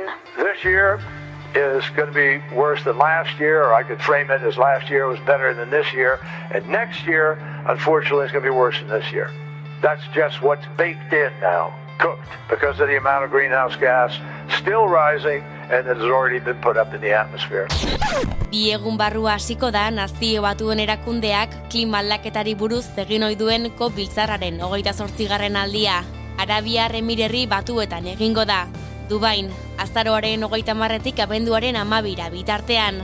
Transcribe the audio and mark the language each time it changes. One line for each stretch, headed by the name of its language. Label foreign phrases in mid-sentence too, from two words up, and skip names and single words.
English: This year is going to be worse than last year, or I could frame it as last year was better than this year, and next year, unfortunately, is going to be worse than this year. That's just what's baked in now, cooked, because of the amount of greenhouse gas still rising, and that has already been put up in the atmosphere.
Basque: Bi egun barrua hasiko da Nazio Batuen Erakundeak klima aldaketari buruz egin ohi duen COP biltzarraren 28. aldia. Arabiar Emirerri Batuetan egingo da. Dubain, azaroaren 30-etik abenduaren 12 bitartean.